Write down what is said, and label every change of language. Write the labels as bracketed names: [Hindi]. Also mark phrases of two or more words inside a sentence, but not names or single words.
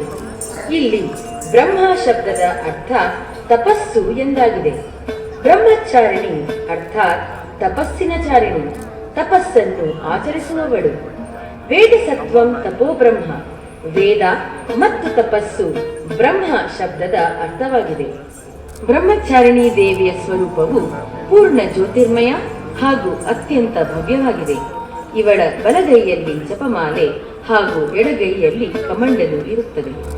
[Kannada] ಇಲ್ಲಿ ಬ್ರಹ್ಮ ಶಬ್ದದ ಅರ್ಥ ತಪಸ್ಸು ಎಂದಾಗಿದೆ. ಬ್ರಹ್ಮಚಾರಿಣಿ ಅರ್ಥಾತ್ ತಪಸ್ಸಿನ ಚಾರಿಣಿ, ತಪಸ್ಸನ್ನು ಆಚರಿಸುವವಳು. [Sanskrit] ವೇದ ಸತ್ವಂ ತಪೋ ಬ್ರಹ್ಮ, [Kannada] ವೇದ ಮತ್ತು ತಪಸ್ಸು ಬ್ರಹ್ಮ ಶಬ್ದದ ಅರ್ಥವಾಗಿದೆ. ಬ್ರಹ್ಮಚಾರಿಣಿ ದೇವಿಯ ಸ್ವರೂಪವು ಪೂರ್ಣ ಜ್ಯೋತಿರ್ಮಯ ಹಾಗೂ ಅತ್ಯಂತ ಭವ್ಯವಾಗಿದೆ. ಇವಳ ಬಲಗೈಯಲ್ಲಿ ಜಪಮಾಲೆ ಹಾಗೂ ಎಡಗೈಯಲ್ಲಿ ಕಮಂಡಲು ಇರುತ್ತದೆ.